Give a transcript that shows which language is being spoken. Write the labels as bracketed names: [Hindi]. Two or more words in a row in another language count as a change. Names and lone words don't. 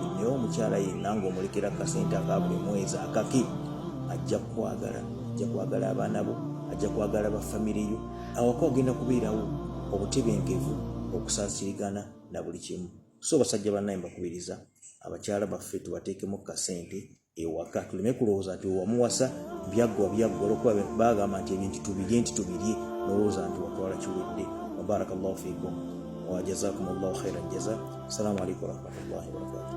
[Ganda] Naye omukyala yenna ng'omulekera kasente aka buli mwezi akake, ajja kwagala abaana bo, ajja kwagala bafamire yo, awaka wagenda kubeerawo obutebenkevu, okusaasirigana na buli kimu. So basajja bannaye mbakubiriza abakyala baffe tubateekemu kasente ewaka, tuleme kulowooza nti wamuwasa byaggwa olwokuba bagamba nti ebintu tubirye nolowooza nti watwala kiwedde. [Arabic] وبارك الله فيكم وجزاكم الله خيرا جزاء. السلام عليكم ورحمة الله وبركاته.